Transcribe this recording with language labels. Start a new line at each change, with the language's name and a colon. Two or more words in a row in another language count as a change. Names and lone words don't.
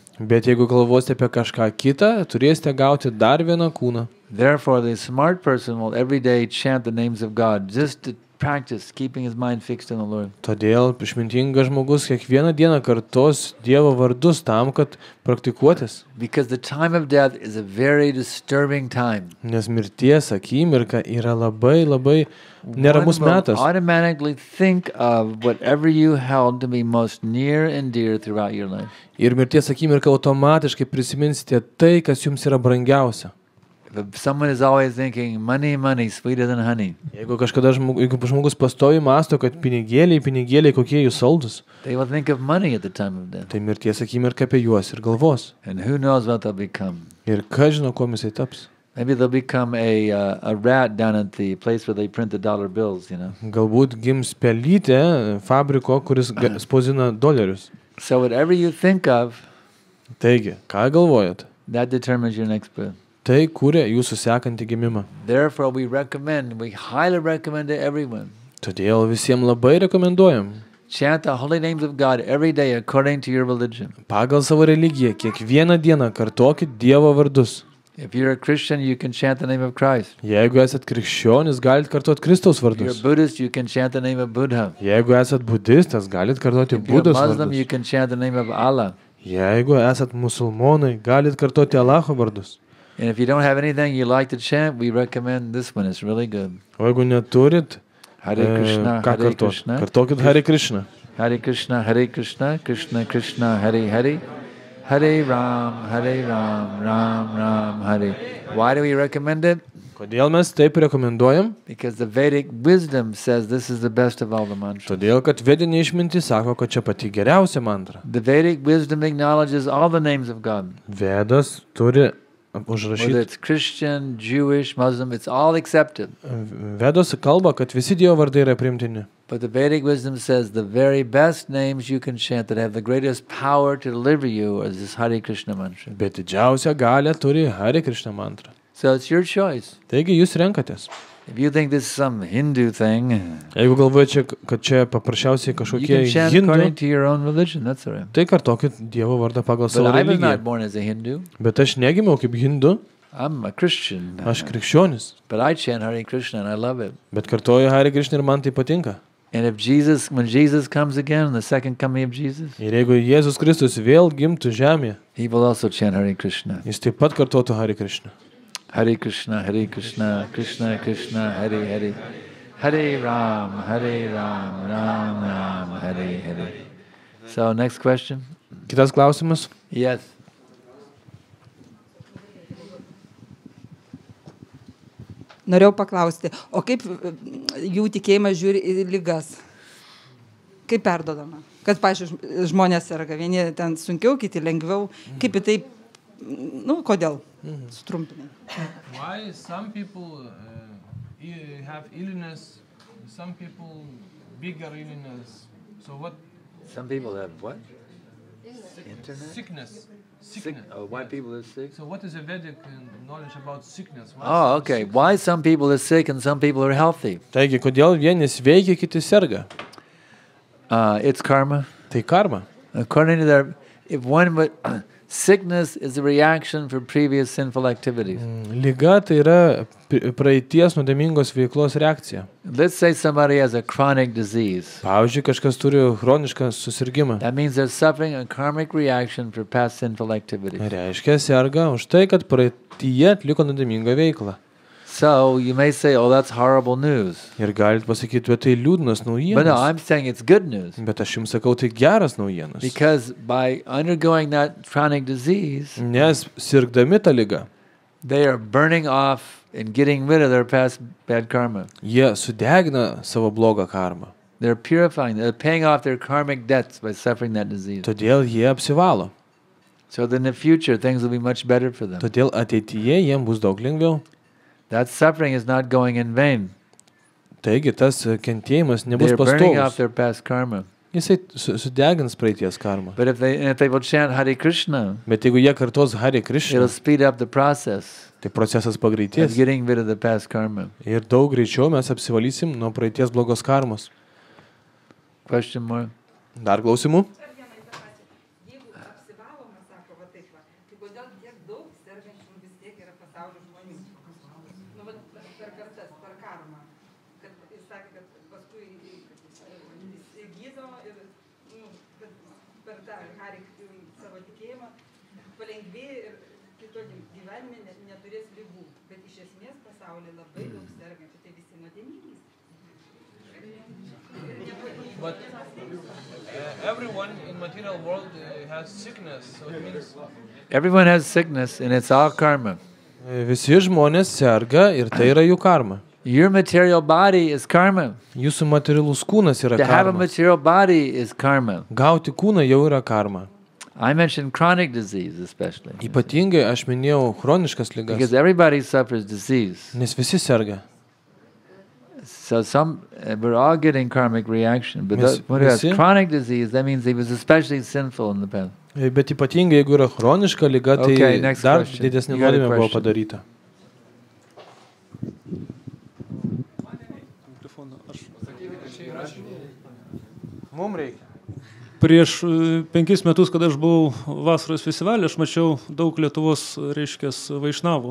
Lithuanian: Bet jeigu galvosite apie kažką kitą, turėsite gauti dar vieną kūną.
English: Therefore, the smart person will every day chant the names of God, just to practice keeping his mind fixed on the Lord.
Lithuanian: Todėl išmintingas žmogus kiekvieną dieną kartos Dievo vardus tam, kad praktikuotis.
English: Because the time of death is a very disturbing time.
Lithuanian: Nes mirties akimirka yra labai neramus
English: One will
Lithuanian: metas.
English: automatically think of whatever you held to be most near and dear throughout your life.
Lithuanian: Ir mirties akimirka automatiškai prisiminsite tai, kas jums yra brangiausia.
English: If someone is always thinking, money, money, sweeter than honey,
Lithuanian: Jeigu žmogus pastovi mąsto, kad pinigėliai kokie jūs saldus,
English: they will think of money at the time of death.
Lithuanian: tai mirties akimirka apie juos ir galvos.
English: And who knows what they'll become.
Lithuanian: Ir kas žino, kuo jisai taps.
English: Maybe they'll become a rat down at the place where they print the dollar bills, you know.
Lithuanian: Galbūt gims pelytė fabriko, kuris spausdina dolerius.
English: So whatever you think of,
Lithuanian: Taigi, ką galvojat?
English: that determines your next birth.
Lithuanian: Tai kūrė jūsų sekantį gimimą.
English: Therefore, we highly recommend to everyone,
Lithuanian: Todėl visiems labai rekomenduojam
English: chant the holy names of God every day according to your religion.
Lithuanian: pagal savo religiją kiekvieną dieną kartokit Dievo vardus.
English: If you're a Christian, you can chant the name of Christ.
Lithuanian: Jeigu esat krikščionis, galit kartuoti Kristaus
English: If you're a
Lithuanian: vardus.
English: Buddhist, you can chant the name of Buddha.
Lithuanian: Jeigu esat budistas, galit kartuoti
English: If you're a
Lithuanian: Budos
English: Muslim, you
Lithuanian: vardus.
English: can chant the name of Allah.
Lithuanian: Jeigu esat musulmonai, galit kartuoti Allaho vardus.
English: And if you don't have anything you like to chant, we recommend this one. It's really good.
Lithuanian: O jeigu neturit, Hare Krishna, ką Hare kartuoti? Krishna, Kartokit Hare Krishna.
Sanskrit: Hare Krishna, Hare Krishna, Krishna Krishna, Hare Hare, Hare Ram, Ram Ram, Hare.
English: Why do we recommend it?
Lithuanian: Kodėl mes taip rekomenduojam?
English: Because the Vedic wisdom says this is the best of all the mantras.
Lithuanian: Todėl, kad vedinė išmintis sako, kad čia pati geriausia mantra.
English: The Vedic wisdom acknowledges all the names of God.
Lithuanian: Vedas turi
English: Whether
Lithuanian: užrašyti.
English: it's Christian, Jewish, Muslim, it's all accepted.
Lithuanian: Vedos kalba, kad visi Dievo vardai yra primtini.
English: But the Vedic wisdom says the very best names you can chant that have the greatest power to deliver you is this Hare Krishna mantra.
Lithuanian: Bet didžiausia galia turi Hare Krishna mantra.
English: So it's your choice.
Lithuanian: Taigi jūs renkatės.
English: If you think this is some Hindu thing,
Lithuanian: Jeigu galvojate, kad čia paprasčiausiai
English: you
Lithuanian: kažkokie
English: can chant
Lithuanian: hindų,
English: according to your own religion. That's all right.
Lithuanian: tai kartokit Dievo vardą pagal
English: But
Lithuanian: savo
English: I was
Lithuanian: religiją.
English: not born as a Hindu.
Lithuanian: Bet aš negimiau kaip hindu,
English: I'm a Christian.
Lithuanian: aš krikščionis.
English: But I chant Hare Krishna and I love it.
Lithuanian: Bet kartoju Hare Krishna ir man tai patinka.
English: And if when Jesus comes again, the second coming of Jesus,
Lithuanian: Ir jeigu Jėzus Kristus vėl gimtų žemėje,
English: he will also chant Hare Krishna.
Lithuanian: jis taip pat kartotų Hare Krishna.
Sanskrit: Hare Krishna, Krishna Krishna, Hare Hare. Hare Ram, Ram Ram, Hare Hare.
English: So next question.
Lithuanian: Kitas klausimas.
English: Yes.
Lithuanian: Norėjau paklausti, o kaip jų tikėjimas žiūri į ligas? Kaip perdodama? Kad, pavyzdžiui, žmonės serga, vieni ten sunkiau, kiti lengviau. Kaip į tai, kodėl? Sutrumpinai.
English: Why some people have illness, some people bigger illness. So what? Some people have what? Internet? Sickness. Why people are sick? So what is the Vedic knowledge about sickness? Why Oh, some okay. sick- Why some people are sick and some people are healthy?
Lithuanian: Taigi, kodėl vieni sveikia, kiti serga?
English: It's karma.
Lithuanian: Tai karma.
English: According to their, if one would, sickness is a reaction for previous sinful activities.
Lithuanian: Liga tai yra praeities nuodėmingos veiklos reakcija.
English: Let's say somebody has a chronic disease.
Lithuanian: Pavyzdžiui, kažkas turi chronišką susirgymą.
English: That means they're suffering a karmic reaction for past sinful activities.
Lithuanian: Reiškia, serga už tai, kad praeityje atliko nuodėmingą veiklą.
English: So you may say, oh, that's horrible news.
Lithuanian: Ir galit pasakyti, bet tai liūdnas
English: But no,
Lithuanian: naujienas.
English: I'm saying it's good news.
Lithuanian: Bet aš jums sakau, tai geras naujienas.
English: Because by undergoing that chronic disease,
Lithuanian: Nes sirgdami tą ligą,
English: they are burning off and getting rid of their past bad karma.
Lithuanian: jie sudegina savo blogą karmą.
English: They're purifying, they're paying off their karmic debts by suffering that disease.
Lithuanian: Todėl jie apsivalo.
English: So then in the future, things will be much better for them.
Lithuanian: Todėl ateityje jiems bus daug lengviau.
English: That suffering is not going in vain.
Lithuanian: Taigi tas kentėjimas nebus
English: They're burning off
Lithuanian: pastovus.
English: their past karma.
Lithuanian: Jisai sudegins praeities karmą.
English: But if they will chant Hare Krishna,
Lithuanian: Bet jeigu jie kartos Hare
English: it'll
Lithuanian: Krishna,
English: speed up the process
Lithuanian: tai procesas
English: of
Lithuanian: pagreitės.
English: getting rid of the past karma.
Lithuanian: Ir daug greičiau mes apsivalysim nuo praeities blogos karmos.
English: Question more?
Lithuanian: Dar klausimų? Jeigu apsivaloma, sako, va taip va, tai kodėl tiek daug sergančių vis tiek yra pasaulio žmonių? Per kartas, per karmą. Kad jis sakė, kad paskui įsigydo ir kad per tą savo tikėjimą palengvėja ir kito gyvenime neturės ligų. Bet iš esmės pasaulyje labai daug sergančių, tai visi nuodėmingi.
English: But everyone in material world has sickness, so it means Everyone has sickness and it's all karma.
Lithuanian: Visi žmonės serga ir tai yra jų karma.
English: Your material body is karma.
Lithuanian: Jūsų materialus kūnas yra
English: To have a
Lithuanian: karma.
English: material body is karma.
Lithuanian: Gauti kūną jau yra karma.
English: I mentioned chronic disease especially.
Lithuanian: Ypatingai aš minėjau chroniškas
English: Because
Lithuanian: ligas,
English: everybody suffers disease.
Lithuanian: nes visi serga.
English: So we're all getting karmic reaction. But Yes, when who has yes, yeah. chronic disease, that means he was especially sinful in the past.
Lithuanian: Bet ypatingai, jeigu yra chroniška liga, tai
English: Okay, next
Lithuanian: dar
English: question.
Lithuanian: didesnė
English: You got a
Lithuanian: nuodėmė buvo
English: question?
Lithuanian: padaryta. Mums reikia. Prieš 5 metus, kada aš buvau vasaros festivalį, aš mačiau daug Lietuvos, reiškės, vaišnavų.